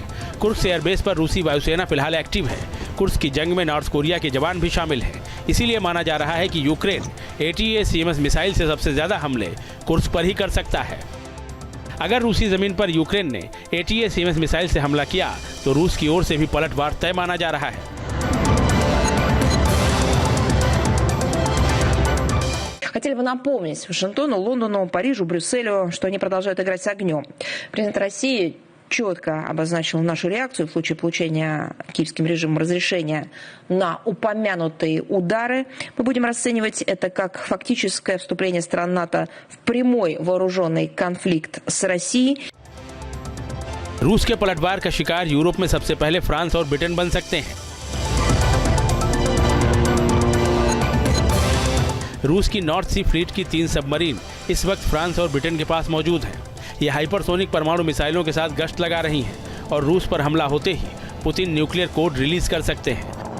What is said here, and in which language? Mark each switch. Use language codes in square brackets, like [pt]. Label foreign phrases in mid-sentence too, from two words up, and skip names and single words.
[hi] कुर्स्क एयरबेस पर रूसी वायुसेना फिलहाल एक्टिव है। कुर्स्क की जंग में नॉर्थ कोरिया के जवान भी शामिल हैं। इसीलिए माना जा रहा है कि यूक्रेन ATACMS मिसाइल से सबसे ज्यादा हमले कुर्स्क पर ही कर सकता है। अगर रूसी जमीन पर यूक्रेन ने ATACMS मिसाइल से हमला किया तो रूस की ओर से भी पलटवार तय माना जा रहा है। [ru] Хотели бы напомнить Вашингтону, Лондону, Парижу, Брюсселю, что они продолжают играть с огнем. Президент России четко обозначил нашу реакцию в случае получения киевским режимом разрешения на упомянутые удары. Мы будем расценивать это как фактическое вступление стран НАТО в прямой вооруженный конфликт с Россией. [hi] रूस के पलटवार का शिकार यूरोप में सबसे पहले फ्रांस और ब्रिटेन बन सकते हैं। रूस की नॉर्थ सी फ्लीट की 3 सबमरीन इस वक्त फ्रांस और ब्रिटेन के पास मौजूद हैं। ये हाइपरसोनिक परमाणु मिसाइलों के साथ गश्त लगा रही हैं और रूस पर हमला होते ही पुतिन [en] nuclear code [hi] रिलीज कर सकते हैं।